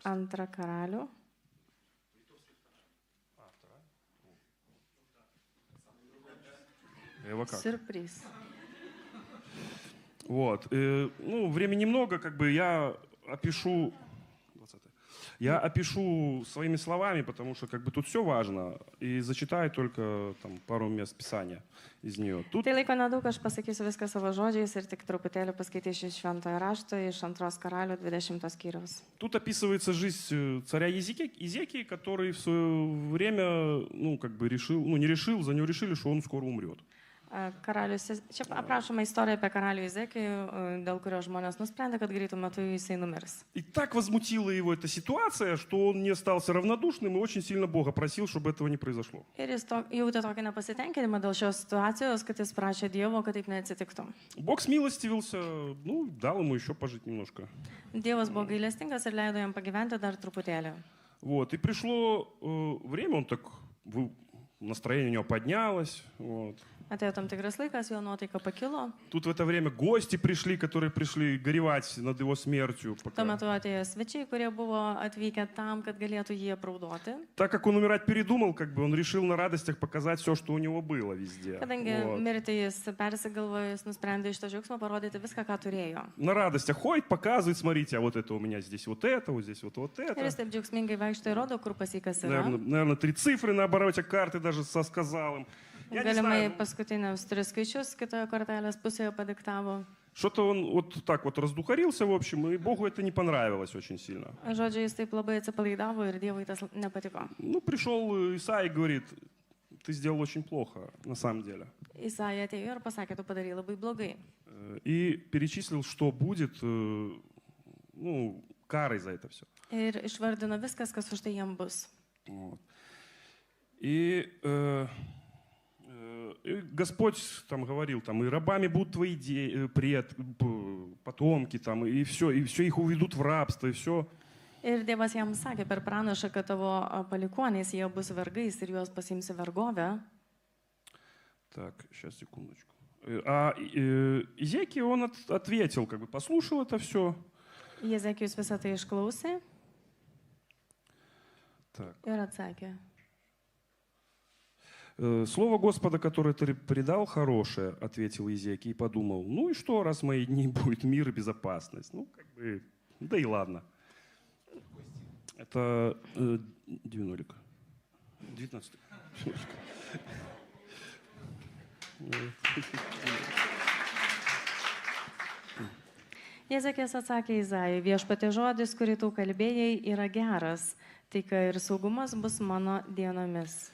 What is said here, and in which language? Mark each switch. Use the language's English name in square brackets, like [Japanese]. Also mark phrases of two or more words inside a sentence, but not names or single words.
[Lithuanian] Antra Karalių. [Russian] Сюрприз. Вот. Ну, времени много, как бы я опишу... 20. Я опишу своими словами, потому что как бы тут все важно, и зачитаю только там, пару мест Писания из нее. Тут... [Lithuanian] Tai laiko nedaug, aš pasakysiu viską savo žodžiais ir tik truputėlį paskaitysiu iš Šventojo rašto, iš 2 Karalių 20 skyriaus. [Russian] Тут описывается жизнь царя Изекии, который в свое время, ну, как бы решил, ну, не решил, за него решили, что он скоро умрет. [Lithuanian] Karalius, čia aprašoma istorija apie karalių Izekijų, dėl kurio žmonės nusprendė, kad greitų metu jisai numirs. [Russian] И так возмутила его эта ситуация, что он не остался равнодушным и очень сильно Бога просил, чтобы этого не произошло. [Lithuanian] Ir jis jautė tokį nepasitenkinimą dėl šios situacijos, kad jis prašė Dievo, kad taip neatsitiktų. [Russian] Бог смилостивился, ну, дал ему еще пожить немножко. [Lithuanian] Dievas buvo gailestingas ir leido jam pagyventi dar truputėlį. [Russian] Вот, и пришло время, он так, настроение у него поднялось, вот. [Lithuanian] Atėjo tam tikras laikas, jo nuotaika pakilo. [Russian] Тут в это время гости пришли, которые пришли горевать над его смертью. [Lithuanian] Tuo metu atėjo svečiai, kurie buvo atvykę tam, kad galėtų jį apraudoti. [Russian] Так как он умирать передумал, как бы он решил на радостях показать все, что у него было везде. [Lithuanian] Kadangi mirti jis persigalvojo, jis nusprendė iš to džiaugsmo parodyti viską, ką turėjo. [Russian] На радостях ходит, показывает, смотрите, а вот это у меня здесь вот это, вот здесь вот это. [Lithuanian] Ir jis taip džiaugsmingai vaikšto ir rodo, kur pasikas yra. [Russian] Наверное, 3 цифры на обороте карты даже сказал им. [Lithuanian] Galimai paskutiniams 3 skaičius kitoje kortelės pusėje padiktavo. [Russian] Что-то он вот так вот раздухарился, в общем, и Богу это не понравилось очень сильно. [Lithuanian] Žodžiu, jis taip labai atsipalaidavo ir Dievui tas nepatiko. [Russian] Ну, пришел Исаия и говорит, ты сделал очень плохо, на самом деле. [Lithuanian] Isaija atėjo ir pasakė, tu padarai labai blogai. [Russian] И перечислил, что будет, ну, карой за это все. [Lithuanian] Ir išvardino viskas, kas už tai jam bus. [Russian] Вот. И Господь там говорил, там, и рабами будут твои потомки, там, и все их уведут в рабство, и все. [Lithuanian] Ir Dievas jam sakė per pranašą, kad tavo palikuonys jie bus vergais ir juos pasiimsi vergovę. [Russian] Так, сейчас, секундочку. А Изекия, он ответил, как бы послушал это все. [Lithuanian] Jezekijus visą tai išklausė [Russian] Так. [Lithuanian] ir atsakė. [Russian] Слово Господа, которое ты предал, хорошее, ответил Изекий и подумал, ну и что, раз в мои дни будет мир и безопасность? Ну, как бы, да и ладно. Это 19. [Lithuanian] Jezekijas atsakė Izajui, viešpatie žodis, kurį tu kalbėjai, yra geras, taika ir saugumas bus mano dienomis.